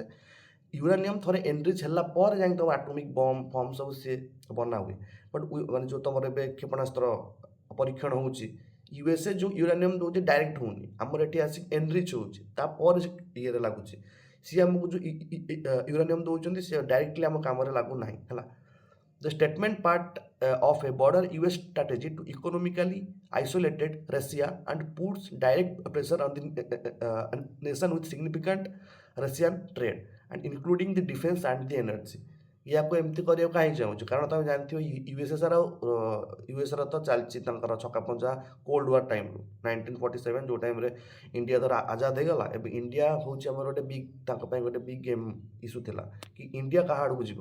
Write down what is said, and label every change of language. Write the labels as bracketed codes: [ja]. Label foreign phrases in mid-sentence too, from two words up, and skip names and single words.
[or] ୟୁରାନିୟମ୍ ଥରେ ଏନରିଚ୍ ହେଲା ପରେ ଯାଇକି ତୁମ [en] atomic bomb [or] ଫମ୍ ସବୁ ସିଏ ବନା ହୁଏ। ବଟ୍ ମାନେ ଯେଉଁ ତୁମର ଏବେ କ୍ଷେପଣାସ୍ତ୍ର ପରୀକ୍ଷଣ ହେଉଛି, ୟୁଏସ୍ଏ ଯେଉଁ ୟୁରାନିୟମ୍ ଦେଉଛି ଡାଇରେକ୍ଟ ହେଉନି, ଆମର ଏଠି ଆସିକି ଏନରିଚ୍ ହେଉଛି, ତାପରେ ଇଏରେ ଲାଗୁଛି। ସିଏ ଆମକୁ ଯେଉଁ ୟୁରାନିୟମ୍ ଦେଉଛନ୍ତି ସିଏ ଡାଇରେକ୍ଟଲି ଆମ କାମରେ ଲାଗୁନାହିଁ ହେଲା। [en] The statement part of a broader US strategy to economically isolated Russia and puts direct pressure on the nation with significant Russian trade and including the defense and the energy। [or] ୟାକୁ ଏମିତି କରିବାକୁ କାହିଁକି ଚାହୁଁଛୁ? କାରଣ ତୁମେ ଜାଣିଥିବ ୟୁଏସ୍ଏର ତ ଚାଲିଛି ତାଙ୍କର ଛକାପଞ୍ଝା [en] cold war [or] ଟାଇମ୍ରୁ 1947, ଯେଉଁ ଟାଇମ୍ରେ ଇଣ୍ଡିଆ ଧର ଆଜାଦ ହେଇଗଲା। ଏବେ ଇଣ୍ଡିଆ ହେଉଛି ଆମର ଗୋଟେ ବିଗ୍, ତାଙ୍କ ପାଇଁ ଗୋଟେ [en] big game issue [or] ଥିଲା କି ଇଣ୍ଡିଆ କାହା ଆଡ଼କୁ ଯିବ।